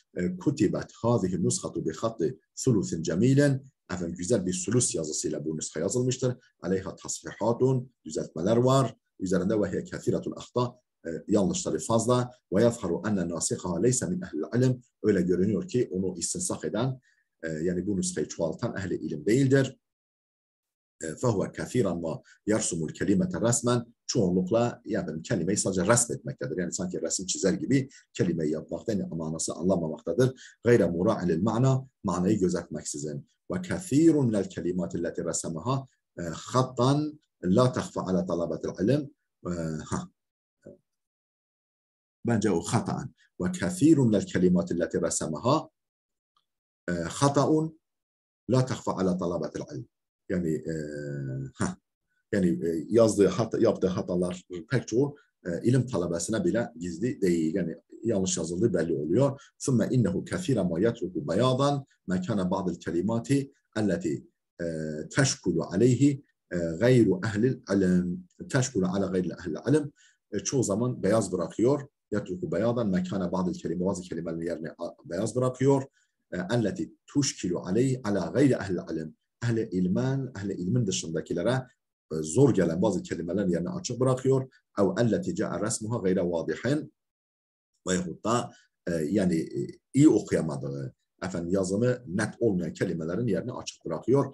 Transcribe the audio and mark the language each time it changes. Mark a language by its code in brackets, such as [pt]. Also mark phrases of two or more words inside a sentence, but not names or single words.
[ar] كتبت هذه النسخة بخط ثلث جميل, [tr] efendim güzel bir sulus yazısıyla bu nuska yazılmıştır. [ar] عليها تصحيحات, [tr] düzeltmeler var üzerinde. [ar] وهي كثيرة الأخطاء, [tr] yanlışları fazla. [ar] ويظهر أن ناسخها ليس من أهل العلم, [tr] öyle görünüyor ki onu istinsah eden, yani bu nuskayı çoğaltan ehli ilim değildir. [ar] فَهُوَ كَثِيرًا مَا يَرْسُمُ الْكَلِمَةَ رَسْمًا, [tr] çoğunlukla yani kelimeyi sadece resmetmektedir. Yani sanki resim çizer gibi kelimeyi yapmakta, yani manası anlamamaktadır. [ar] غَيْرَ مُرَاعٍ لِلْمَعْنَى, [tr] manayı gözetmeksizin. [ar] وَكَثِيرٌ مِنَ الْكَلِمَاتِ الَّتِي رَسَمَهَا خَطًّا لَا تَخْفَى عَلَى طَلَبَةِ الْعِلْمِ. [tr] Bence o hata'n. [ar] وَكَثِيرٌ مِنَ الْكَلِمَاتِ الَّتِي رَسَمَهَا خَطَأٌ لَا تَخْفَى عَلَى طَلَبَةِ الْعِلْمِ. [tr] Yani yaptığı hatalar pek çoğu ilim talebesine bile gizli değil. Yani yanlış yazıldığı belli oluyor. [ar] ثُمَّ إِنَّهُ كَثِيرًا مَا يَتْرُكُ بَيَاضًا مَكَانَ بَعْضِ الْكَلِمَاتِ الَّتِي تَشْكُلُ عَلَيْهِ غَيْرُ أَهْلِ الْعِلْمِ. تَشْكُلُ عَلَى غَيْرِ أَهْلِ الْعِلْمِ. [tr] Çoğu zaman beyaz bırakıyor. [ar] يَتْرُكُ بَيَاضًا مَكَانَ بَعْضِ الْكَلِمَاتِ, [tr] bazı kelimelerin yerine beyaz bırakıyor. [ar] الَّتِي تُشْكِلُ عَلَيْهِ عَلَى غَيْرِ أَهْلِ الْعِلْمِ. [tr] Ehli ilmin dışındakilere zor gelen bazı kelimelerin yerine açık bırakıyor. [ar] أو التي جاء رسمها غير واضح, [tr] veyahut da yani iyi okuyamadığı, efendim yazımı net olmayan kelimelerin yerini açık bırakıyor.